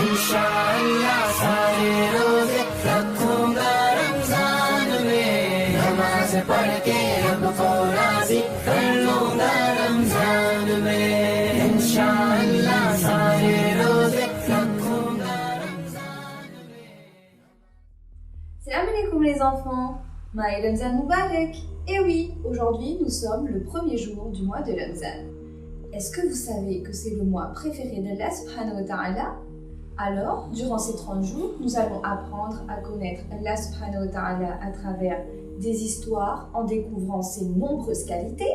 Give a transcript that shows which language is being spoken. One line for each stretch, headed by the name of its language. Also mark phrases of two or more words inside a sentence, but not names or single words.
Urdu: ان شاء اللہ سارے روزے رکھوں گا رمضان میں، نماز پڑھ کے رب کو راضی کر لوں گا رمضان میں. ان شاء اللہ سارے روزے رکھوں گا رمضان میں.
Arabic: السلام عليكم
French: les enfants, Maï
Arabic: رمضان مبارك.
French: Et oui, aujourd'hui nous sommes le premier jour du mois de Ramzan. Est-ce que vous savez que c'est le mois préféré d'Allah
Arabic: سبحانه وتعالى?
French: Alors, durant ces 30 jours, nous allons apprendre à connaître Allah
Arabic: سبحانه وتعالى
French: à travers des histoires en découvrant ses nombreuses qualités.